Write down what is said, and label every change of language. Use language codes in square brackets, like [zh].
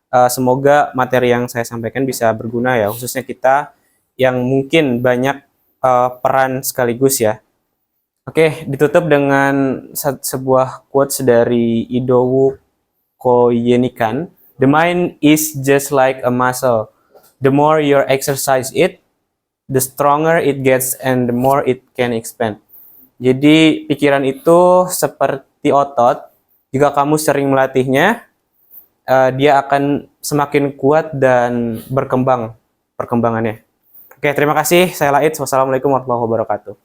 [id] Semoga materi yang saya sampaikan bisa berguna ya, khususnya kita yang mungkin banyak peran sekaligus ya. Oke, ditutup dengan sebuah quotes dari Idowu Koyenikan. [en] The mind is just like a muscle. The more you exercise it, the stronger it gets and the more it can expand. [id] Jadi pikiran itu seperti otot. Jika kamu sering melatihnya, dia akan semakin kuat dan berkembang perkembangannya. Oke, terima kasih. Saya Laid. Wassalamualaikum warahmatullahi wabarakatuh.